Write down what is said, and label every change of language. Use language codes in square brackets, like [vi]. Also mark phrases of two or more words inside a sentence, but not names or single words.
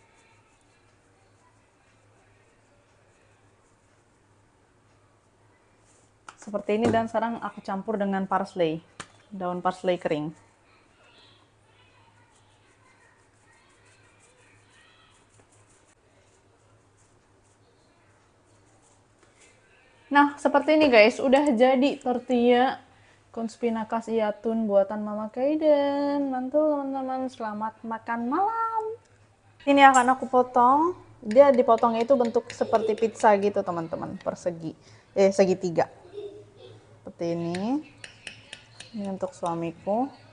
[id] Seperti ini, dan sekarang aku campur dengan parsley, daun parsley kering. Nah, seperti ini guys, udah jadi [es] tortilla con spinacas y atún [id] buatan Mama Kaiden. Mantul teman-teman, selamat makan malam. Ini akan aku potong. Dia dipotongnya itu bentuk seperti pizza gitu teman-teman, persegi, segitiga. Seperti ini. Ini untuk suamiku.